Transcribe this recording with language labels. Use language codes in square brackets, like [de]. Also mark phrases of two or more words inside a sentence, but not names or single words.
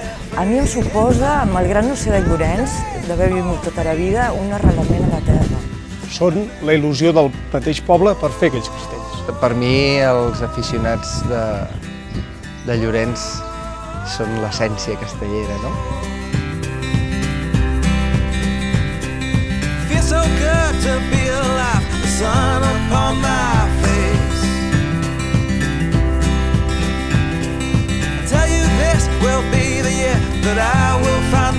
[ca] A mi em suposa, malgrat no ser de Llorenç, d'haver viscut tota la vida, un arrelament a la terra. Són la il·lusió del mateix poble per fer aquells castells. Per mi, els aficionats de Llorenç són l'essència castellera, no? [en] Feels so good to be alive, the sun upon my face. I tell you this will be the year that I will find